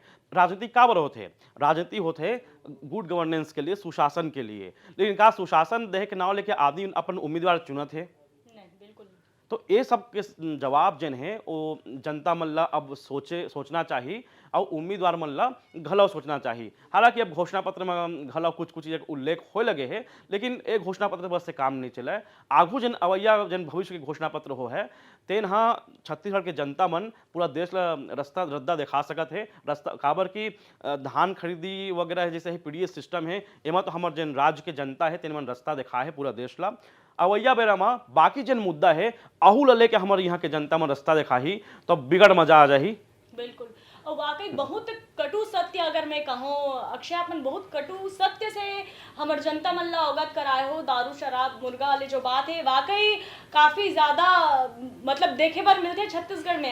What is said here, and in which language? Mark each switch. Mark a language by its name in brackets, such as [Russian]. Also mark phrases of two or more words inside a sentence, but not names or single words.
[Chhattisgarhi] राजनीति काबर होते, राजनीति होते [English] good governance [Chhattisgarhi] के लिए, सुशासन के लिए, लेकिन का सुशासन देह के नाव लेके आदमी अपन उम्मीदवार चुनत है। तो ये सब के जवाब जन है वो जनता मन ला अब सोचना चाहिए और उम्मीदवार मन ला घलो सोचना चाहिए। हालांकि अब घोषणा पत्र में घलो कुछ चीज़ उल्लेख हो लगे है, लेकिन एक घोषणा पत्र बस से काम नहीं चला। आगू जन अवैया जन भविष्य के घोषणा पत्र हो है तेन हाँ छत्तीसगढ़ के जनता मन पूरा देश ला रास्ता रद्दा दिखा सकत है। रास्ता काबर की धान खरीदी वगैरह जैसे ही [English] PDS system [Chhattisgarhi] है, एमा तो हमारे जन राज्य के जनता है तेन मन रास्ता दिखा है पूरा देश ला। अवैया बेरा में बाकी जन मुद्दा है अहू ला लेके हमारे यहाँ के जनता में रास्ता दिखाही तो बिगड़ मजा आ जाही। बिल्कुल, और वाकई बहुत कटु सत्य अगर मैं कहूँ अक्षय, अपन बहुत कटु सत्य से हमर जनता मन ला अवगत कराए हो। दारू शराब मुर्गा वाले जो बात है वाकई काफी ज्यादा मतलब देखे पर मिलते छत्तीसगढ़ में।